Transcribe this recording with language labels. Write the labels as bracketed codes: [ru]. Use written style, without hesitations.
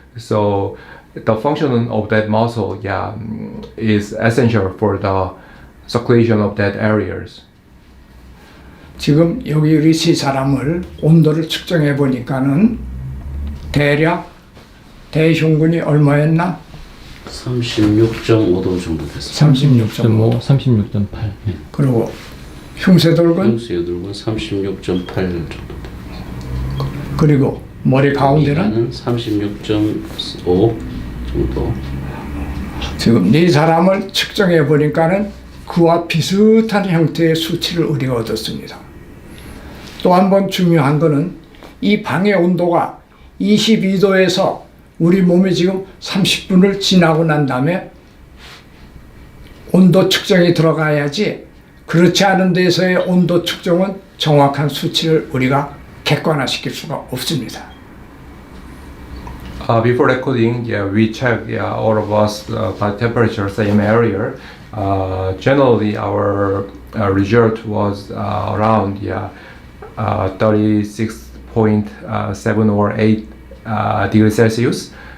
[en] So the function of that muscle, is essential for the circulation of that areas. [ko] 지금 여기 우리 세 사람을 온도를 측정해 보니까는 대략 대흉근이 얼마였나? 36.5도 정도 됐습니다. 36.5. 36.8. 그리고 흉쇄돌근 흉쇄돌근 36.8 정도. 그리고 머리 가운데는 36.5 정도. 지금 네 사람을 측정해 보니까는 그와 비슷한 형태의 수치를 우리가 얻었습니다. 또 한 번 중요한 거는 이 방의 온도가 22도에서 우리 몸이 지금 30분을 지나고 난 다음에 온도 측정이 들어가야지, 그렇지 않은 데서의 온도 측정은 정확한 수치를 우리가 객관화시킬 수가 없습니다. [en] Before recording, we check all of us by temperature, same area. Generally, our result was around 36.7 or 8 degrees Celsius.